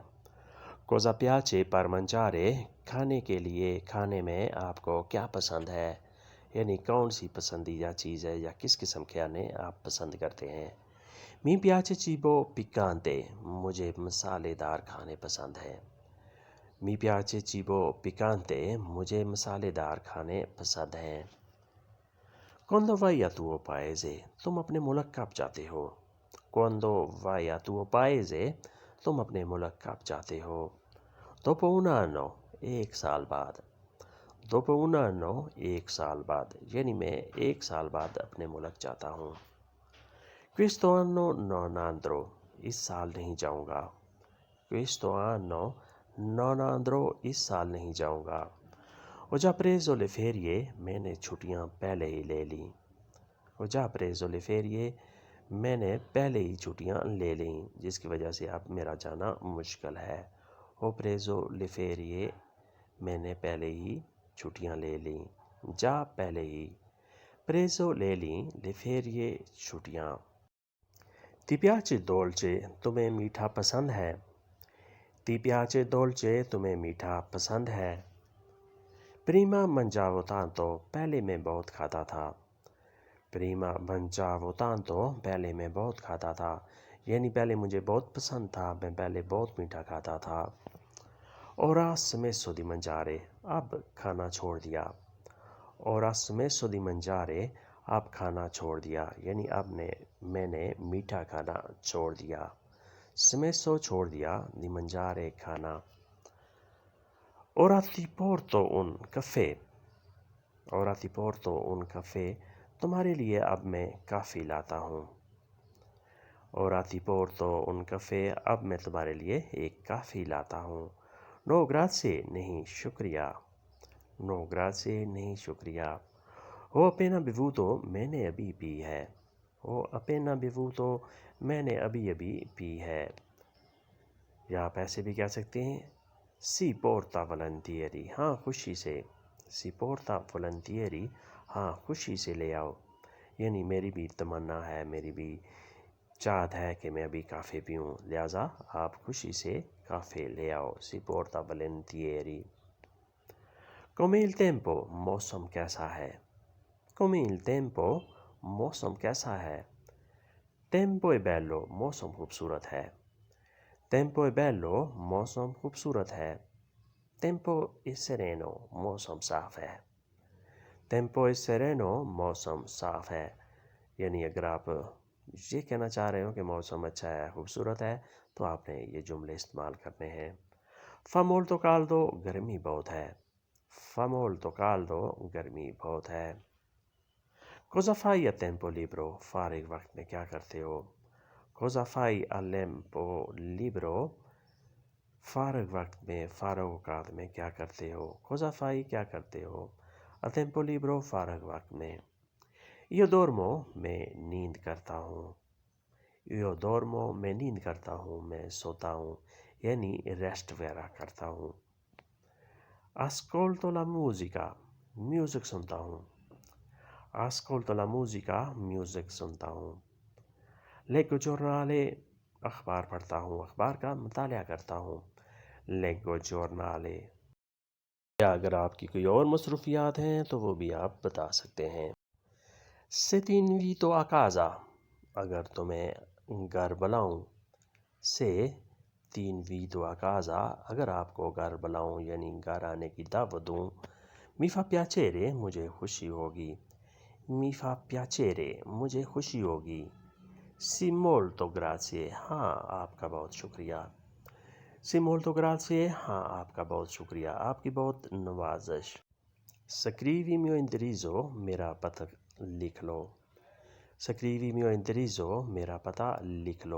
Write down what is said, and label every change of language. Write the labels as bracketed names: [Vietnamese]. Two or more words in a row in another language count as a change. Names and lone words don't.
[Italian] Cosa piace per mangiare, [Urdu] کھانے کے لیے کھانے میں آپ کو کیا پسند ہے، یعنی کون سی پسندیدہ چیز ہے یا کس قسم کے کھانے آپ پسند کرتے ہیں. [Italian] Mi piace cibo piccante, [Urdu] مجھے مسالے دار کھانے پسند ہیں. [Italian] Mi piace cibo piccante, [Urdu] مجھے مسالے دار کھانے پسند ہیں. [Italian] Quando vai a tuo paese، [Urdu] تم اپنے ملک کب جاتے ہو. [Italian] Quando vai a tuo paese، [Urdu] تم اپنے ملک کب جاتے ہو. [Italian] dopo un anno، [Urdu] ایک سال بعد. [Italian] dopo un anno، [Urdu] ایک سال بعد، یعنی میں ایک سال بعد اپنے ملک جاتا ہوں. [Italian] questo anno non andrò، [Urdu] اس سال نہیں جاؤں گا. [Italian] questo anno non andrò، [Urdu] اس سال نہیں جاؤں گا. [Italian] ho già preso le ferie، [Urdu] میں نے چھٹیاں پہلے ہی لے لیں. [Italian] ho già preso le ferie، [Urdu] میں نے پہلے ہی چھٹیاں لے لیں، جس کی وجہ سے اب میرا جانا مشکل ہے. [Italian] ho preso le ferie، [Urdu] میں نے پہلے ہی چھٹیاں لے لیں. جا پہلے ہی. preso لے لیں، [Italian] le ferie چھٹیاں. ti piace dolce، [Urdu] تمہیں میٹھا پسند ہے. [Italian] ti piace dolce، [Urdu] تمہیں میٹھا پسند ہے. [Italian] prima mangiavo tanto، [Urdu] پہلے میں بہت کھاتا تھا. [Italian] prima mangiavo tanto، [Urdu] پہلے میں بہت کھاتا تھا، یعنی پہلے مجھے بہت پسند تھا، میں پہلے بہت میٹھا کھاتا تھا. [Italian] ora smesso di mangiare، [Urdu] اب کھانا چھوڑ دیا. [Italian] ora smesso di mangiare، [Urdu] اب کھانا چھوڑ دیا، یعنی اب میں نے میٹھا کھانا چھوڑ دیا. smesso چھوڑ دیا، [Italian] di mangiare کھانا. ora ti porto un caffè، ora ti porto un caffè، [Urdu] تمہارے لیے اب میں کافی لاتا ہوں. [Italian] ora ti porto un caffè، [Urdu] اب میں تمہارے لیے ایک کافی لاتا ہوں. [Italian] no grazie، [Urdu] نہیں شکریہ. [Italian] no grazie، [Urdu] نہیں شکریہ. [Italian] ho appena bevuto، [Urdu] میں نے ابھی پی ہے. [Italian] ho appena bevuto، [Urdu] میں نے ابھی ابھی پی ہے. یا آپ ایسے بھی کہہ سکتے ہیں [Italian] si porta volentieri، [Urdu] ہاں خوشی سے. [Italian] si porta volentieri، [Urdu] ہاں خوشی سے لے آؤ، یعنی میری بھی تمنا ہے، میری بھی چاہت ہے کہ میں ابھی کافی پیوں، لہٰذا آپ خوشی سے کافی لے آؤ. [Italian] si porta volentieri. come il tempo، [Urdu] موسم کیسا ہے. [Italian] come il tempo، [Urdu] موسم کیسا ہے. [Italian] tempo è bello، [Urdu] موسم خوبصورت ہے. [Italian] tempo è bello، [Urdu] موسم خوبصورت ہے. [Italian] tempo è sereno، [Urdu] موسم صاف ہے. [Italian] tempo è sereno، [Urdu] موسم صاف ہے، یعنی اگر آپ یہ کہنا چاہ رہے ہو کہ موسم اچھا ہے، خوبصورت ہے، تو آپ نے یہ جملے استعمال کرنے ہیں. [Italian] fa molto caldo، [Urdu] گرمی بہت ہے. [Italian] fa molto caldo، [Urdu] گرمی بہت ہے. [Italian] cosa fai a tempo libero، [Urdu] فارغ وقت میں کیا کرتے ہو. [Italian] cosa fai al tempo libero، [Urdu] فارغ وقت میں، فارغ اوقات میں کیا کرتے ہو. [Italian] cosa fai، [Urdu] کیا کرتے ہو. [Italian] a tempo libero، [Urdu] فارغ وقت میں. [Italian] io dormo، [Urdu] میں نیند کرتا ہوں. [Italian] io dormo، [Urdu] میں نیند کرتا ہوں، میں سوتا ہوں، یعنی ریسٹ وغیرہ کرتا ہوں. [Italian] ascolto la musica، [Urdu] میوزک سنتا ہوں. [Italian] ascolto la musica، [Urdu] میوزک سنتا ہوں. [Italian] leggo giornale، [Urdu] اخبار پڑھتا ہوں، اخبار کا مطالعہ کرتا ہوں. [Italian] leggo giornale. [Urdu] یا اگر آپ کی کوئی اور مصروفیات ہیں تو وہ بھی آپ بتا سکتے ہیں. [Italian] se ti invito a casa، [Urdu] اگر تمہیں گھر بلاؤں. [Italian] se ti invito a casa، [Urdu] اگر آپ کو گھر بلاؤں یعنی گھر آنے کی دعوت دوں. [Italian] mi fa piacere، [Urdu] مجھے خوشی ہوگی. [Italian] mi fa piacere، [Urdu] مجھے خوشی ہوگی. [Italian] Sì molto grazie, [Urdu] ہاں آپ کا بہت شکریہ۔ [Italian] Sì molto grazie, [Urdu] ہاں آپ کا بہت شکریہ، آپ کی بہت نوازش۔ [Italian] Scrivi mio indirizzo, [Urdu] میرا پتہ لکھ لو۔ [Italian] Scrivi mio indirizzo, [Urdu] میرا پتہ لکھ لو۔